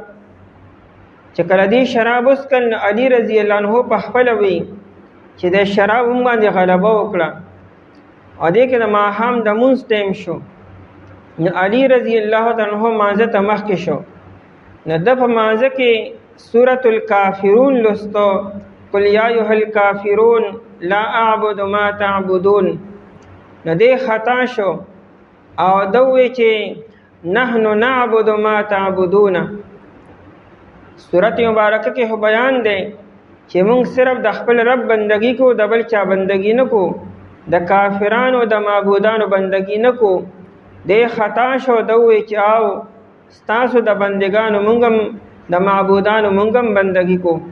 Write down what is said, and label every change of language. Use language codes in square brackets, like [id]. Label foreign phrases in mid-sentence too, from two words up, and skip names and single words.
[ps] چې کله دی شراب وڅښل، علی [ar] رضی الله عنه [ps] په خپله وی چې د شراب هم باندې غلبه وکړه، او دې کې د ماښام د مونځ ټیم شو. نو علی [ar] رضی الله عنه [ps] مانځه ته مخکې شو، نو ده په مانځه کې سورة الکافرون لوستو، [ar] قل یا ایها الکافرون لا اعبد ما تعبدون. [ps] نو دی خطا شو او ده وی چې [ar] نحن نعبد ما تعبدون. [ps] سورت مبارکه کې بیان دی چې موږ صرف د خپل رب بندگی کو، د بل چا بندگی نه کو، د کافرانو د معبودانو بندگی نه کو. دی خطا شو، د وی چې آو ستاسو د بندگانو موږ هم د معبودانو موږ هم بندگی کو.